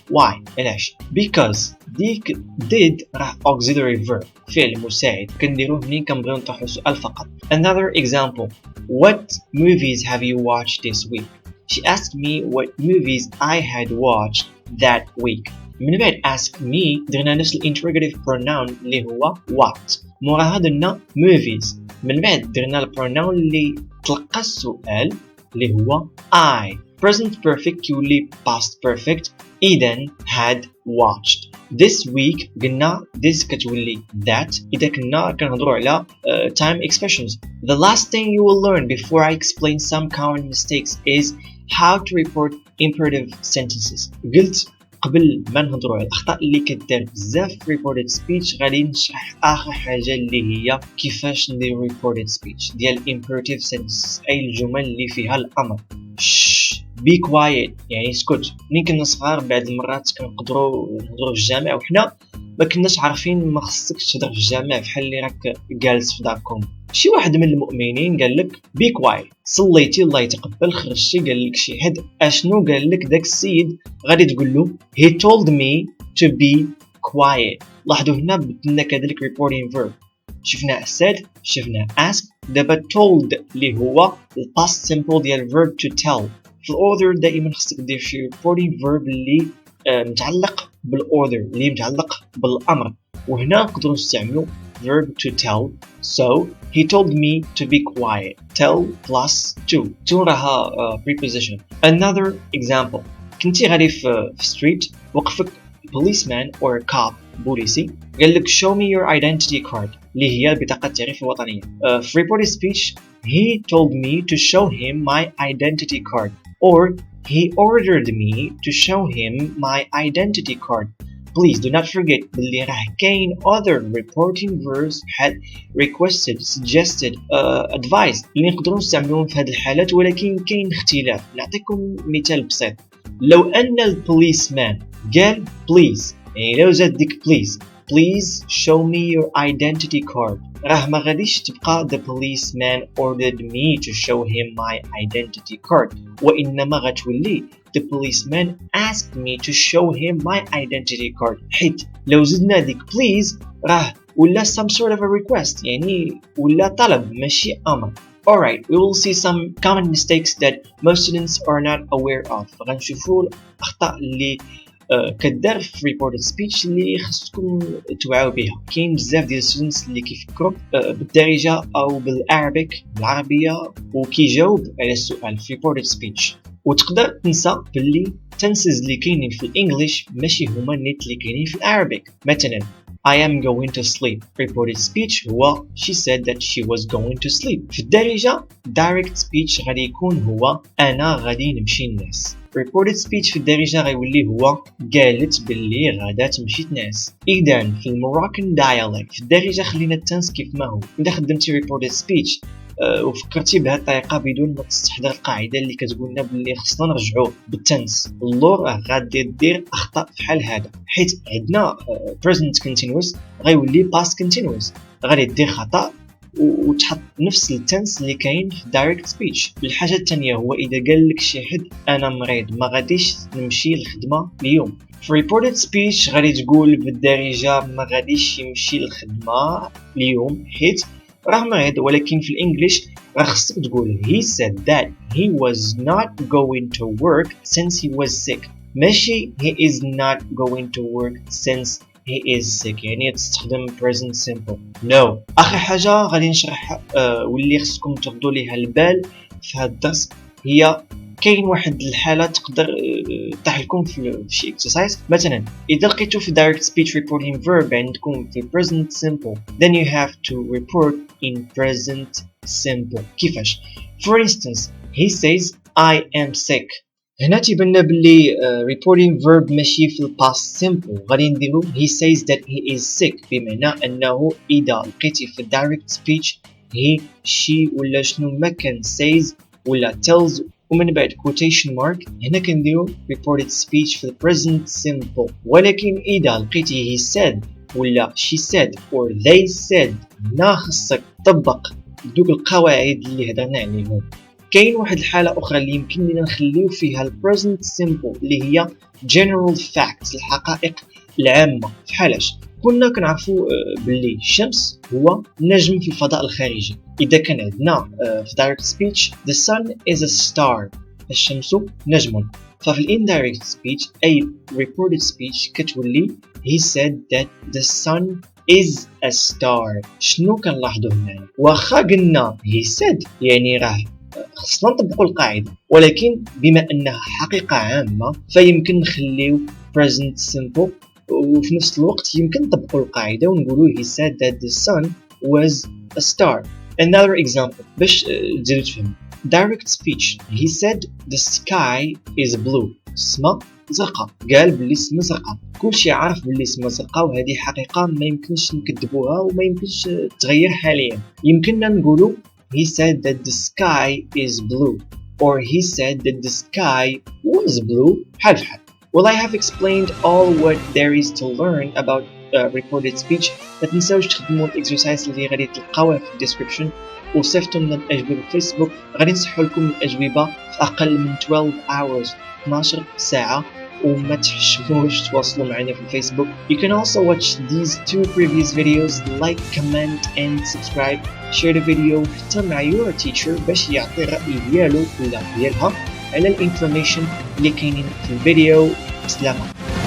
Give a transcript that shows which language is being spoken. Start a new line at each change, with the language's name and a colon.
Arabic: why؟ علاش؟ because ديك did راه auxiliary verb فعل مساعد كنديروه منين كنبغيو نطرحو سؤال فقط.
English: Another example: what movies have you watched this week? She asked me what movies I had watched that week.
Arabic: من بعد ask me درنا نفس الانتروجاتيف pronoun اللي هو what، موراها درنا movies، من بعد درنا البروناون اللي تلقى السؤال اللي هو I.
English: present perfect كيولي past perfect، إذن had watched.
Arabic: this week قلنا this كتولي that إذا كنا كنهضروا على time expressions.
English: The last thing you will learn before I explain some common mistakes is how to report imperative sentences.
Arabic: قلت قبل ما نهضروا على الاخطاء اللي كدار بزاف في reported speech غادي نشرح اخر حاجه اللي هي كيفاش ندير reported speech ديال imperative sentences، اي الجمل اللي فيها الامر.
English: be quiet
Arabic: يعني اسكت. ملي كنا صغار بعض المرات كنقدروا نهضروا في الجامع وحنا ما كناش عارفين ما خصكش تهضر في الجامع بحال اللي راك جالس في داركم. شي واحد من المؤمنين قال لك
English: be quiet،
Arabic: صليتي الله يتقبل، خرجتي قال لك شي حد اشنو قال لك داك السيد، غادي تقول له
English: he told me to be quiet.
Arabic: لاحظوا هنا بدلنا كذلك reporting verb، شفنا said شفنا ask، دابا told اللي هو past simple ديال verb to tell. في الاوردر دائما خصك دير شي reporting verb اللي متعلق بالاوردر، اللي متعلق بالامر، وهنا نقدروا نستعملوا verb to tell.
English: So he told me to be quiet. tell plus to راها preposition. Another example:
Arabic: كنتي غادي في street، وقفك policeman or cop بوليسي، قال لك
English: show me your identity card
Arabic: اللي هي بطاقة التعريف الوطنية.
English: في reported speech he told me to show him my identity card, or he ordered me to show him my identity card. Please do not forget
Arabic: باللي راه كاين
English: other reporting verbs had requested, suggested, advised
Arabic: اللي نقدروا نستعملوهم في هذه الحالات، ولكن كاين اختلاف. نعطيكم مثال بسيط: لو أن البوليسمان قال please، يعني لو زاد ديك
English: please show me your identity card،
Arabic: راه ما غاديش تبقى
English: the policeman ordered me to show him my identity card،
Arabic: وإنما غتولي the policeman asked me to show him my identity card. حيت لو زدنا ديك please راه ولا
English: some sort of a request،
Arabic: يعني ولا طلب ماشي أمر.
English: Alright, we will see some common mistakes that most students are not aware of.
Arabic: غنشوفوا الأخطاء اللي كدار في reported speech اللي خصكم توعوا بها. كاين بزاف ديال students اللي كيفكروا بالدارجة أو بالعربيك بالعربية وكيجاوب على السؤال في reported speech، وتقدر تنسى باللي tenses اللي كاينين في الانجليش ماشي هما النيت اللي كاينين في العربيك.
English: مثلا I am going to sleep. Reported speech هو she said that she was going to sleep.
Arabic: في الدارجة direct speech غادي يكون هو أنا غادي نمشي الناس. Reported speech في الدارجة غيولي هو قالت باللي غادا تمشي الناس. إذن في الموراكن dialect في الدارجة خلينا التنس كيف ما هو. إذا خدمتي reported speech وفكرتي بهذه الطريقه بدون ما تستحضر القاعده اللي كتقول لنا باللي خصنا نرجعوا بالتنس، اللور غادي دير اخطاء بحال هذا، حيت عندنا present continuous غيولي past continuous، غادي دير خطا وتحط نفس التنس اللي كاين في direct speech. الحاجه الثانيه هو اذا قال لك شي حد انا مريض ما غاديش نمشي للخدمه اليوم.
English: في reported speech
Arabic: غادي تقول بالدارجه ما غاديش يمشي للخدمه اليوم حيت راه مريض، ولكن في الانجليش راه خصك تقول
English: he said that he was not going to work since he was sick، ماشي he is not going to work since he is sick،
Arabic: يعني تستخدم
English: present simple. no.
Arabic: اخر حاجه غادي نشرح واللي خصكم تاخذوا ليها البال في هذا الدرس هي كاين واحد الحاله تقدر تطيح لكم في شي اكسرسايز. مثلا اذا لقيتو في
English: direct speech reporting verb عندكم في present simple then you have to report in present simple.
Arabic: كيفاش؟
English: for instance he says I am sick.
Arabic: هنا تيبان باللي reporting verb ماشي في past simple، غادي نديرو
English: he says that he is sick،
Arabic: بمعنى انه اذا لقيتي في direct speech he she ولا شنو ما كان says ولا tells ومن بعد quotation mark، هنا كنديرو reported speech في present simple. ولكن إذا لقيتي
English: he said
Arabic: ولا
English: she said or they said
Arabic: هنا خصك تطبق دوك القواعد اللي هضرنا عليهم. كاين واحد الحالة أخرى اللي يمكن لنا نخليو فيها ال present simple اللي هي general facts الحقائق العامة. فحالاش كنا كنعرفوا باللي الشمس هو نجم في الفضاء الخارجي. إذا كان عندنا في
English: direct speech the sun is a star
Arabic: الشمس نجم،
English: ففي indirect speech أي reported speech كتولي he said that the sun is a star.
Arabic: شنو كنلاحظوا هنا؟ واخا قلنا he said يعني راه خصنا نطبقوا القاعدة، ولكن بما أنها حقيقة عامة فيمكن نخليو present simple وفي نفس الوقت يمكن نطبقوا القاعدة ونقولوا
English: he said that the sun was a star. Another example
Arabic: باش تزيدوا تفهموا. Direct speech
English: he said the sky is blue
Arabic: السما زرقاء، قال باللي السما زرقاء، كلشي عارف باللي السما زرقاء وهذه حقيقة ما يمكنش نكذبوها وما يمكنش تغير حاليا. يمكننا نقولوا
English: he said that the sky is blue or he said that the sky was blue
Arabic: بحال بحال.
English: Well, I have explained all what there is to learn about recorded speech.
Arabic: ما تنساوش تخدموا الاكسرسايز اللي غادي تلقاوه في الديسكريبشن، وصيفطوا لنا الأجوبة في فيسبوك، غادي نصحوا لكم الأجوبة في أقل من 12 hours 12 ساعة، وما تحشموش تواصلوا معنا في الفيسبوك.
English: You can also watch these 2 previous videos, like, comment and subscribe. Share the video
Arabic: حتى مع
English: your teacher
Arabic: باش يعطي الرأي ديالو ولا ديالها على الانفورميشن اللي كاينين في الفيديو. سلام.